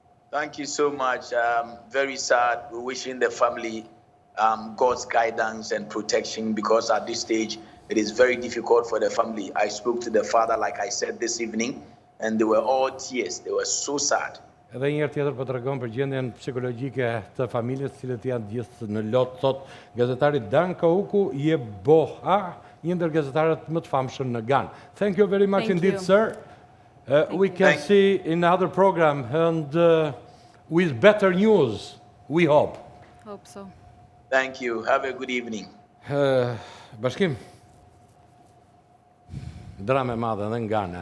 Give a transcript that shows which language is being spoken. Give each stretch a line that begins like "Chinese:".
English: Thank you so much. Very sad. We're wishing the family God's guidance and protection, because at this stage, it is very difficult for the family. I spoke to the father, like I said this evening, and they were all tears. They were so sad.
Albanian: Edhe një herë tjetër po tregon për gjendjen psikologjike të familjes, të cilët janë gjithë në lot, thot gazetari Kwaku Yeboah, një ndër gazetarët më të famshëm në Ganë.
English: Thank you very much indeed, sir. We can Thank see in another program and with better news, we hope. Hope so. Thank you. Have a good evening.
Albanian: Bashkim, drame madhe dhe nga Ganë.